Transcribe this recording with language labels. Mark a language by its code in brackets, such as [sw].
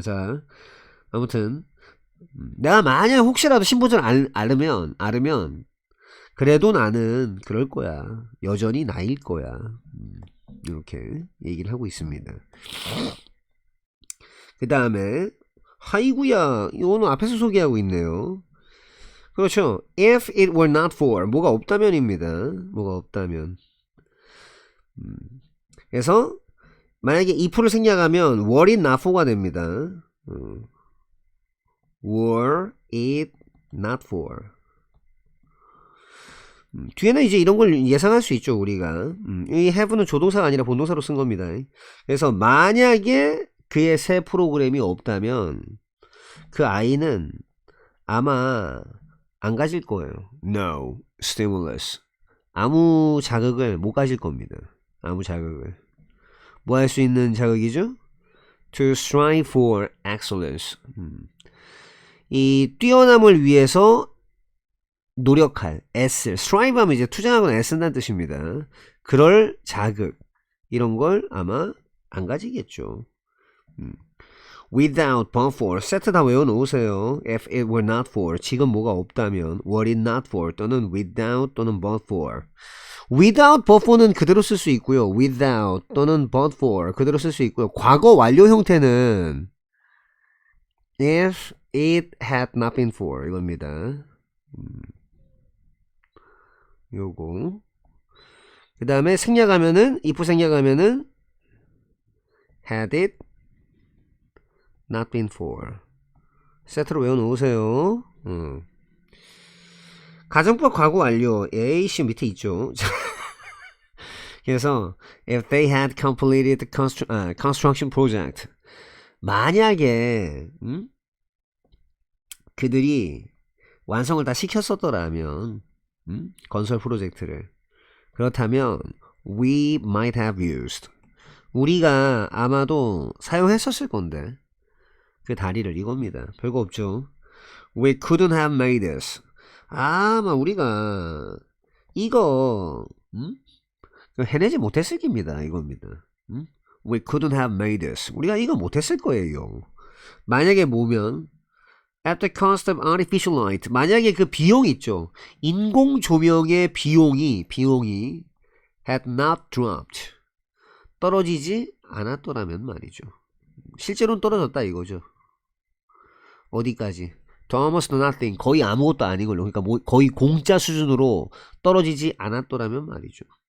[ko] 자 아무튼 내가 만약 혹시라도 신부전 알으면 그래도 나는 그럴 거야. 여전히 나일 거야. 이렇게 얘기를 하고 있습니다. 그 다음에 하이구야 이거는 앞에서 소개하고 있네요. 그렇죠. [en] If it were not for [ko] 뭐가 없다면입니다. 뭐가 없다면. 그래서 만약에 if를 생략하면 [en] were it not for [ko] 가 됩니다. [en] were it not for. [ko] 뒤에는 이제 이런 걸 예상할 수 있죠 우리가. 이 have는 조동사가 아니라 본동사로 쓴 겁니다. 그래서 만약에 그의 새 프로그램이 없다면 그 아이는 아마 안 가질 거예요. [en] No stimulus. [ko] 아무 자극을 못 가질 겁니다. 아무 자극을. 뭐 할 수 있는 자극이죠? [en] To strive for excellence. [ko] 이 뛰어남을 위해서 노력할, 애쓸. strive 하면 이제 투쟁하거나 애쓴다는 뜻입니다. 그럴 자극. 이런 걸 아마 안 가지겠죠. [en] without, but for. [ko] 세트 다 외워놓으세요. [en] if it were not for. [ko] 지금 뭐가 없다면. [en] were it not for. [ko] 또는 [en] without 또는 but for. [ko] without, but for는 그대로 쓸 수 있고요. [en] without 또는 but for. [ko] 그대로 쓸 수 있고요. 과거 완료 형태는 [en] if it had not been for. [ko] 이겁니다. 요거. 그 다음에 생략하면은 [en] if [ko] 생략하면은 [en] had it not been for. [ko] 세트로 외워놓으세요. 가정법 과거 완료 A씨 밑에 있죠. [en] 그래서 if they had completed the construction project. [ko] 만약에 그들이 완성을 다 시켰었더라면 건설 프로젝트를 그렇다면 [en] we might have used. [ko] 우리가 아마도 사용했었을 건데 그 다리를 이겁니다. 별거 없죠. [en] We couldn't have made this. [ko] 아마 우리가 이거 해내지 못했을 겁니다. 이겁니다. [en] We couldn't have made this. [ko] 우리가 이거 못했을 거예요. 만약에 뭐면 [en] at the cost of artificial light. [ko] 만약에 그 비용 있죠. 인공 조명의 비용이 [en] had not dropped. [ko] 떨어지지 않았더라면 말이죠. 실제로는 떨어졌다 이거죠. 어디까지? [en] To almost nothing. [ko] 거의 아무것도 아닌 걸로. 그러니까 뭐 거의 공짜 수준으로 떨어지지 않았더라면 말이죠.